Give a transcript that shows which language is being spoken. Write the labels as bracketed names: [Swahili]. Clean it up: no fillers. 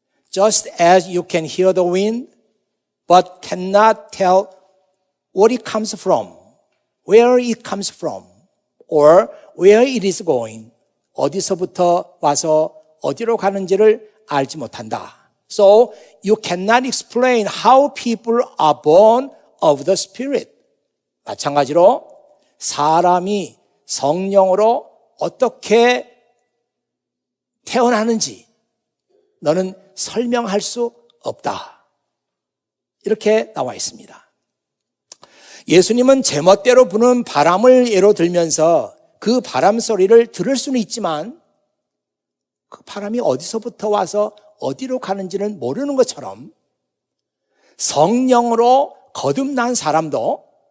[English] Just as you can hear the wind, but cannot tell what it comes from, where it comes from, or where it is going. [Korean] 어디서부터 와서 어디로 가는지를 알지 못한다. [English] So you cannot explain how people are born of the Spirit. [Korean] 마찬가지로 사람이 성령으로 어떻게 태어나는지 너는 설명할 수 없다. 이렇게 나와 있습니다. 예수님은 제멋대로 부는 바람을 예로 들면서 그 바람 소리를 들을 수는 있지만 그 바람이 어디서부터 와서 어디로 가는지는 모르는 것처럼 성령으로 거듭난 사람도